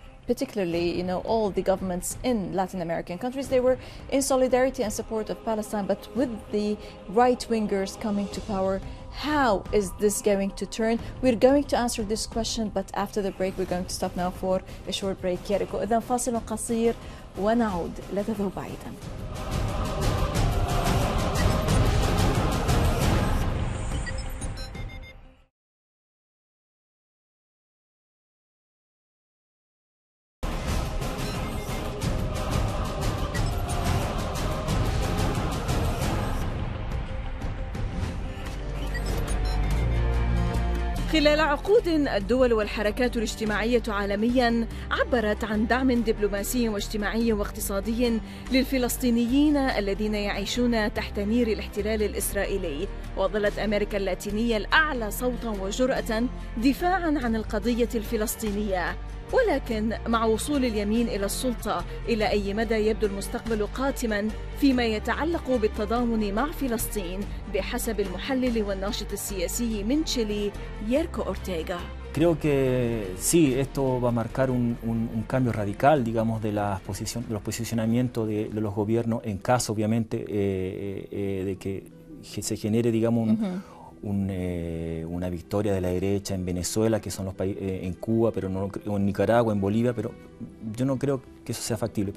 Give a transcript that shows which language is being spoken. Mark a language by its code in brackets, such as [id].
[en] particularly, you know, all the governments in Latin American countries, they were in solidarity and support of Palestine, but with the right-wingers coming to power, how is this going to turn? We're going to answer this question, but after the break, we're going to stop now for a short break. [ar] ياريكو إذن فاصل قصير ونعود، لا تذهبوا بعيدا. خلال عقود الدول والحركات الاجتماعية عالمياً عبرت عن دعم دبلوماسي واجتماعي واقتصادي للفلسطينيين الذين يعيشون تحت نير الاحتلال الإسرائيلي، وظلت أمريكا اللاتينية الأعلى صوتاً وجرأة دفاعاً عن القضية الفلسطينية. ولكن مع وصول اليمين إلى السلطة، إلى أي مدى يبدو المستقبل قاتماً فيما يتعلق بالتضامن مع فلسطين بحسب المحلل والناشط السياسي من تشيلي ييركو أورتيغا؟ [es] Creo que sí, esto va a marcar un cambio radical, digamos, de los posicionamientos de los gobiernos en caso, obviamente, de que se genere, digamos, una victoria de la derecha en Venezuela, que son los países, en Cuba, pero no, o en Nicaragua, en Bolivia, pero yo no creo que eso sea factible.